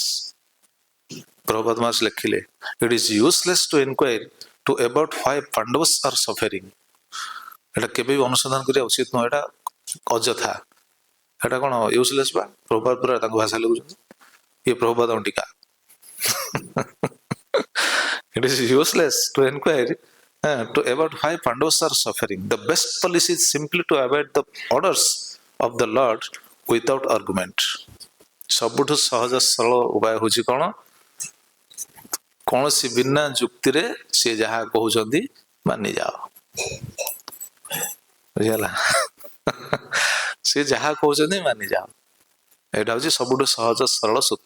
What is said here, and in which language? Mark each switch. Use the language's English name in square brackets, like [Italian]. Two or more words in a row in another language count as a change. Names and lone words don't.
[Odia] ପ୍ରଭୁପାଦ ମହାରାଜ ଲେଖିଲେ, [English] it is useless to inquire to about why Pandavas are suffering. [Odia] ଏଟା କେବେ ବି ଅନୁସନ୍ଧାନ କରିବା ଉଚିତ ନୁହଁ, ଏଟା ଅଯଥା। ଏଟା କଣ ୟୁଜଲେସ୍? ବା ପ୍ରଭୁପାଦ ପୁରା ତାଙ୍କ ଭାଷା ଲେଖୁଛନ୍ତି, ଇଏ ପ୍ରଭୁପାଦଙ୍କ ଟୀକା। [English] It is useless to inquire to about why Pandavas are suffering. The best policy is simply to avoid the orders of the Lord without argument. [Odia] ସବୁଠୁ ସହଜ ସରଳ ଉପାୟ ହଉଛି କଣ? କୌଣସି ବିନା ଯୁକ୍ତିରେ ସେ ଯାହା କହୁଛନ୍ତି ମାନି ଯାଅ। ବୁଝିଗଲା? ସେ ଯାହା କହୁଛନ୍ତି ମାନି ଯାଅ, ଏଇଟା ହଉଛି ସବୁଠୁ ସହଜ ସରଳ ସୂତ୍ର।